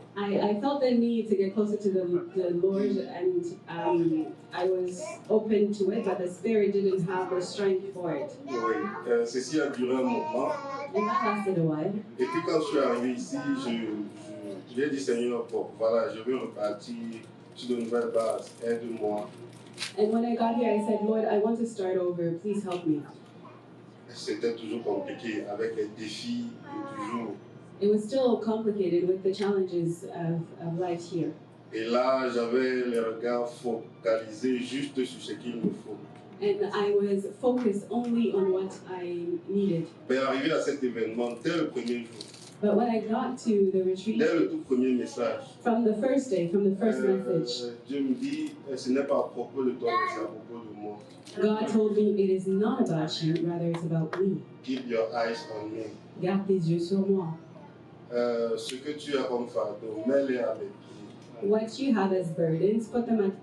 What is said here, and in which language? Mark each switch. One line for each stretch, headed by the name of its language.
English: I felt the need to get closer to the Lord, and I was open to it, but the Spirit didn't have the strength for it.
French: Oui, ceci a duré un moment.
English: And that lasted a while.
French: Et puis quand je suis arrivé ici, j'ai dit Seigneur, bon, voilà, je veux repartir sur de nouvelles bases, aide-moi.
English: And when I got here, I said, Lord, I want to start over. Please help me.
French: C'était toujours compliqué avec les défis de toujours.
English: it was still complicated with the challenges of life here.
French: Et là, j'avais les regards focalisés juste sur ce qu'il me faut.
English: And I was focused only on what I needed.
French: Mais arrivé à cet événement, dès le premier jour,
English: But when I got to the retreat,
French: dès le tout premier message,
English: from the first day, from the first message,
French: Dieu me dit, ce n'est pas à propos de toi, mais c'est à propos de moi.
English: God told me it is not about you, rather it's about me. Keep your eyes on me.
French: Garde tes yeux sur moi. Ce que tu as comme fardeau, mets-les à mes pieds.
English: What you have as burdens, put them at